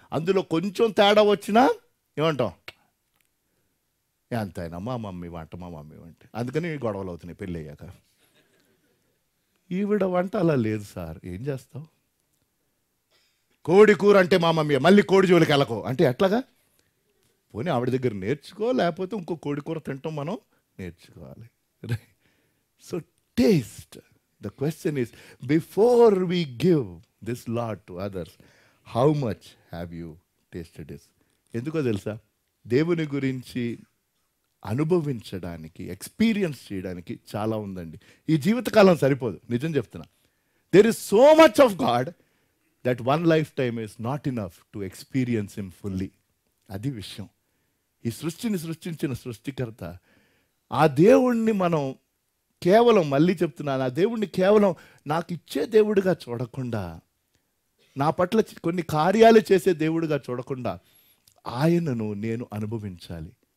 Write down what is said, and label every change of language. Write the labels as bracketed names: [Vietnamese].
[Telugu] అందులో కొంచెం తేడా వచ్చినా ఏమంటాం? ఎంతైనా మా మమ్మీ వంట అందుకని గొడవలు అవుతున్నాయి పెళ్ళి అయ్యాక. ఈవిడ వంట అలా లేదు సార్, ఏం చేస్తావు? కోడి కూర అంటే మా మమ్మీ, మళ్ళీ కోడి జోలికి వెళ్ళకో అంటే ఎట్లాగా? పోనీ ఆవిడ దగ్గర నేర్చుకో, లేకపోతే ఇంకో కోడి కూర తింటాం మనం నేర్చుకోవాలి. [English] So taste. The question is, before we give this lot to others, how much have you tasted this? [Telugu] ఎందుకో తెలుసా? దేవుని గురించి అనుభవించడానికి, ఎక్స్పీరియన్స్ చేయడానికి చాలా ఉందండి. ఈ జీవితకాలం సరిపోదు, నిజం చెప్తున్నా. [English] There is so much of God that one lifetime is not enough to experience Him fully. [Telugu] అది విషయం. ఈ సృష్టిని సృష్టించిన సృష్టికర్త ఆ దేవుణ్ణి మనం కేవలం, మళ్ళీ చెప్తున్నాను, ఆ దేవుణ్ణి కేవలం నాకు ఇచ్చే దేవుడిగా చూడకుండా, నా పట్ల కొన్ని కార్యాలు చేసే దేవుడిగా చూడకుండా ఆయనను నేను అనుభవించాలి.